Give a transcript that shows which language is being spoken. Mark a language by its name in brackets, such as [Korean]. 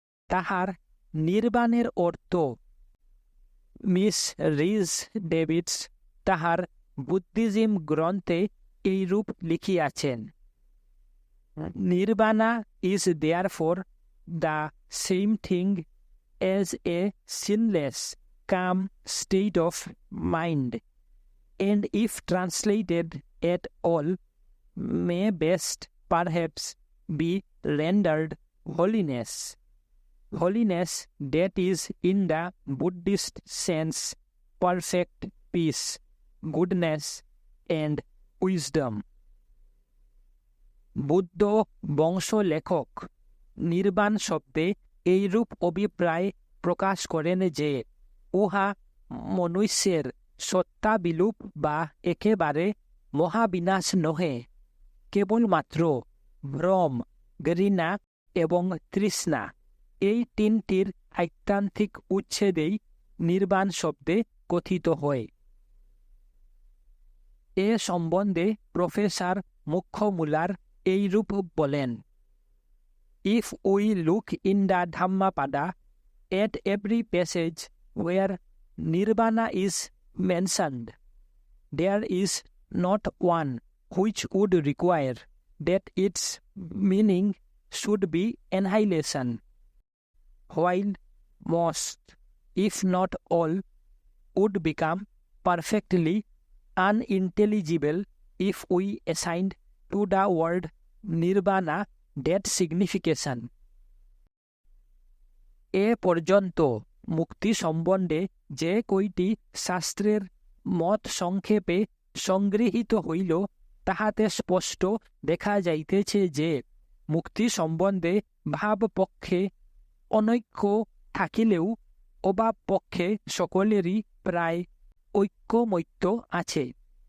[Bangla] তাহার নির্বাণের অর্থ miss ridge Davids তাহার বুদ্ধিজম গ্রন্থে এইরূপ লিখিয়াছেন, [English] Nirvana is therefore the same thing as a sinless, calm state of mind, and if translated at all, may best perhaps be rendered holiness. Holiness, that is in the Buddhist sense, perfect peace, goodness, and wisdom. [Bangla] Buddha বংশ লেখক নির্বাণ শব্দে এইরূপ অভিপ্রায় প্রকাশ করেন যে উহা মনুষ্যের সত্তা বিলুপ বা একেবারে মহাবিনাশ নহে, কেবলমাত্র ভ্রম, ঘৃণা এবং তৃষ্ণা এই তিনটির আত্যন্তিক উচ্ছেদেই নির্বাণ শব্দে কথিত হয়। এ সম্বন্ধে প্রফেসর মুখ্যমূলার এইরূপ বলেন, [English] If we look in the Dhammapada at every passage where Nirvana is mentioned, there is not one which would require that its meaning should be annihilation, while most, if not all, would become perfectly unintelligible if we assigned to the word Nirvana that signification. [Bangla] এ পর্যন্ত মুক্তি সম্বন্ধে যে কয়টি শাস্ত্রের মত সংক্ষেপে সংগৃহীত হইল তাহাতে স্পষ্ট দেখা যাইতেছে যে মুক্তি সম্বন্ধে ভাবপক্ষে অনৈক্য থাকিলেও অভাবপক্ষে সকলেরই প্রায় ঐক্যমত্য আছে।